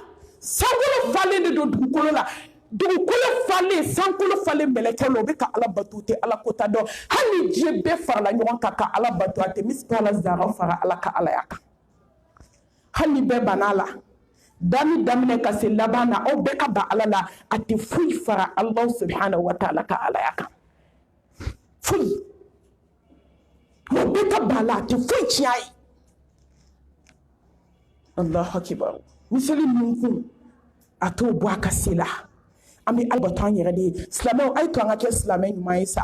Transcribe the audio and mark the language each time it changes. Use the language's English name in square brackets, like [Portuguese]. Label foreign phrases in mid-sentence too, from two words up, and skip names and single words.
[Bambara] Sankolo falen de don dugukolo la. Dugukolo falen, sankolo falen mɛlɛkɛ la o bɛ ka Ala bato tɛ Ala kota dɔn. Hali diɲɛ bɛɛ farala ɲɔgɔn kan ka Ala bato a tɛ miskala zara fara Ala ka Alaya kan. Hali bɛɛ banna la. Dani daminɛ ka se laban na aw bɛɛ ka ban Ala la a tɛ foyi fara [Arabic] Allah subhanahu wa ta'ala [Bambara] ka Alaya kan. Foyi. Aw bɛɛ ka ban la a tɛ foyi tiɲɛ a ye. [Arabic] Allahu akbar. [Bambara] Misali min kun a t'o bɔ a ka se la. An bɛ Ala bato an yɛrɛ de ye. Silamɛw a ye to an ka kɛ silamɛ ɲuman ye sa.